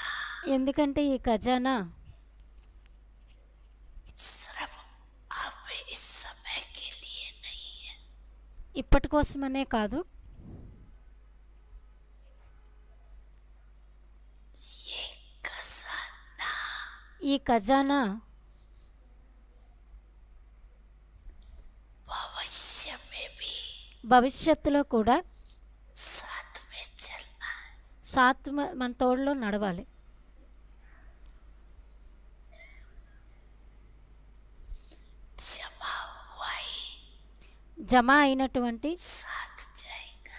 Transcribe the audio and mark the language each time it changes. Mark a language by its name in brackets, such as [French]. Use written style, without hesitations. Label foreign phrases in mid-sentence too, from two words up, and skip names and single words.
[Telugu] ఎందుకంటే ఈ ఖజానా [Hindi] सिर्फ अब इस समय के लिए नहीं है, [Telugu] ఇప్పటి కోసమనే కాదు, [Hindi] ये खजाना [Telugu] ఈ ఖజానా [Hindi] भविष्य में भी [Telugu] భవిష్యత్తులో కూడా [Hindi] साथ में चलना है. [Telugu] మన తోడులో నడవాలి. [Hindi] जमा हुआ ही [Telugu] జమ అయినటువంటి [Hindi] साथ जाएगा.